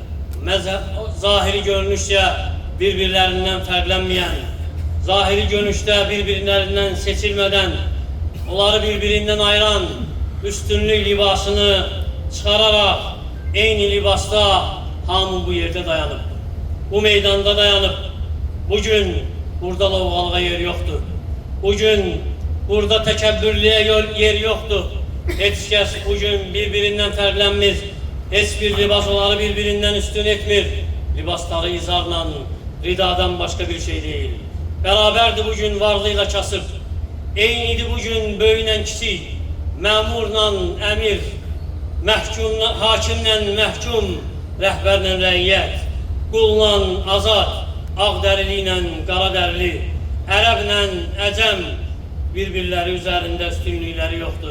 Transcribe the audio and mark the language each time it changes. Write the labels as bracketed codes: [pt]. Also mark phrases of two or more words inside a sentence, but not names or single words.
[az] Zahiri görünüşlə bir-birlərindən fərqlənməyən, zahiri görünüşdə bir-birlərindən seçilmədən, onları birbirinden ayıran üstünlük libasını çıxararaq eyni libasda hamı bu yerde dayanıb, bu meydanda dayanıb. [tr] Bugün burada lovğalığa yer yoktur. [az] Bugün burada təkəbbürlüyə [tr] yer yoktur. [az] Heç kəs bugün birbirinden fərqlənmir. Heç bir libas onları birbirinden üstün etmir. [tr] Libasları izarla, ridadan başka bir şey değil. Beraberdi bugün varlığıyla kasıb. [az] Eynidir bugün böyüyle kiçik, məmurla əmir, hakimlə məhkum, rəhbərlə rəiyyət, qulla azad, ağdərili ilə qaradərili, ərəblə əcəm bir-birləri üzərində üstünlükləri yoxdur.